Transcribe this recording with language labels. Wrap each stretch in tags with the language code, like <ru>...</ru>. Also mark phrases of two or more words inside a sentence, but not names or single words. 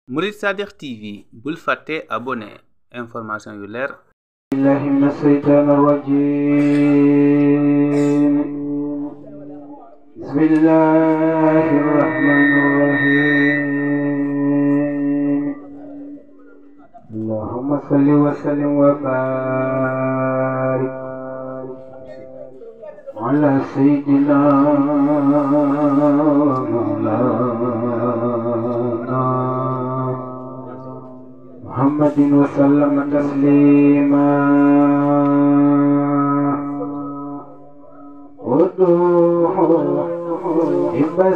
<wo>Murid Sadiq TV bul fàtte abonné information yu leer.</wo> <ar>بالله من الشيطان الرجيم بسم الله الرحمن الرحيم اللهم صل وسلم وبارك على سيدنا محمد وسلم تسليما وضوح إب</ar>